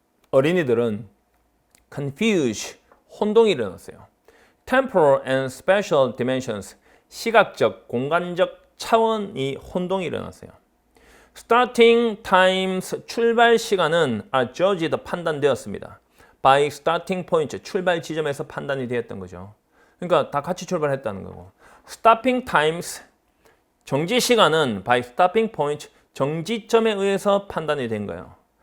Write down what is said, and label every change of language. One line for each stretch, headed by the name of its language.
Korean: 어린이들은
English: confuse,
Korean: 혼동이 일어났어요.
English: temporal and spatial dimensions,
Korean: 시각적, 공간적 차원이 혼동이 일어났어요.
English: starting times,
Korean: 출발 시간은
English: are judged,
Korean: 판단되었습니다.
English: by starting point,
Korean: 출발 지점에서 판단이 되었던 거죠. 그러니까 다 같이 출발했다는 거고.
English: stopping times,
Korean: 정지 시간은
English: by stopping point,
Korean: 정지점에 의해서 판단이 된 거예요.